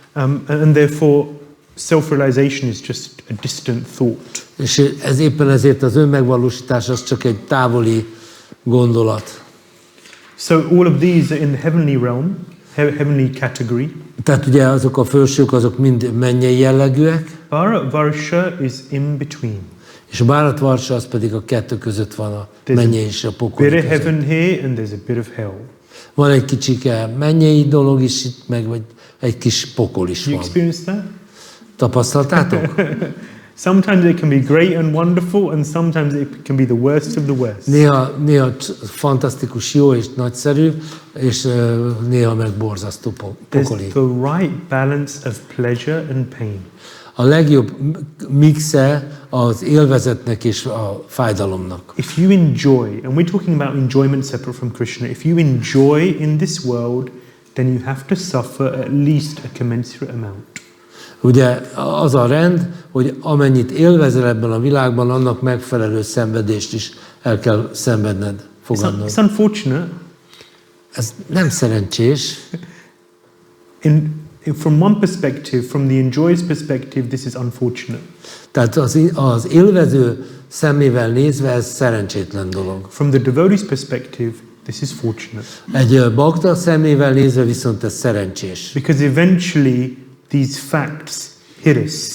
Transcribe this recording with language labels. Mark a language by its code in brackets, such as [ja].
[en] And therefore self-realization is just a distant thought. [hu] És ez éppen ezért az önmegvalósítás az csak egy távoli gondolat. [en] So all of these are in the heavenly realm, heavenly category. [hu] Tehát ugye azok a felsők, azok mind mennyei jellegűek. [en] Bharatvarsha is in between. [hu] És a Bharatvarsha az pedig a kettő között van, a mennyei és a pokoli [en] Bit of [hu] között. [en] heaven here and there's a bit of hell. [hu] Van egy kicsike mennyei dolog is itt, meg vagy egy kis pokol is [en] You [hu] van. [en] experienced that? [hu] Tapasztaltátok? [en] Sometimes it can be great and wonderful, and sometimes it can be the worst of the worst. [hu] Néha fantasztikus, jó és nagyszerű, és néha meg borzasztó pokoli. [en] There's the right balance of pleasure and pain. [hu] A legjobb mixe az élvezetnek és a fájdalomnak. [en] If you enjoy, and we're talking about enjoyment separate from Krishna, if you enjoy in this world, then you have to suffer at least a commensurate amount. [hu] Ugye az a rend, hogy amennyit élvezel ebben a világban, annak megfelelő szenvedést is el kell szenvedned, fogadnod. [en] It's unfortunate. [hu] Ez nem szerencsés. [en] From one perspective, from the enjoyer's perspective, this is unfortunate. [hu] Tehát az élvező szemével nézve ez szerencsétlen dolog. [en] From the devotee's perspective, this is fortunate. [hu] Egy bakta szemével nézve viszont ez szerencsés. [en] Because eventually these facts hit us.